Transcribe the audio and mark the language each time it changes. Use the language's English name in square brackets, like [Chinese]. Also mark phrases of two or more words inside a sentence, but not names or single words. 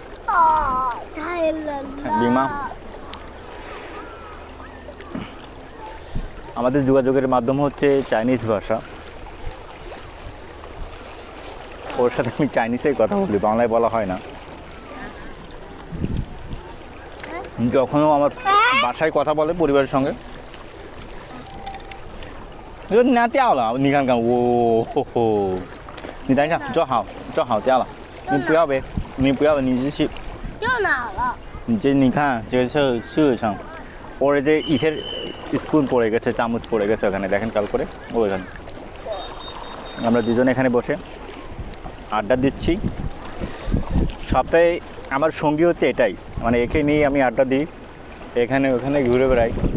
[Bangla] বিমা আমাদের যোগাযোগের মাধ্যম হচ্ছে চাইনিজ ভাষা। ওর সাথে আমি চাইনিজেই কথা বলি, বাংলায় বলা হয় না। যখনও আমার বাসায় কথা বলে পরিবারের সঙ্গে, না [Chinese] 掉了，你看看我，吼吼，你等一下，坐好，坐好掉了，你不要呗，你不要呗，你继续。掉哪了？你看这个是上， [Bangla] ওর যে ইসের স্পুন পড়ে গেছে, চামচ পড়ে গেছে ওখানে, দেখেন কাল করে ওইখানে। আমরা দুজন এখানে বসে আড্ডা দিচ্ছি। সপ্তাহে আমার সঙ্গী হচ্ছে এটাই, মানে একে নিয়ে আমি আড্ডা দিই, এখানে ওখানে ঘুরে বেড়াই।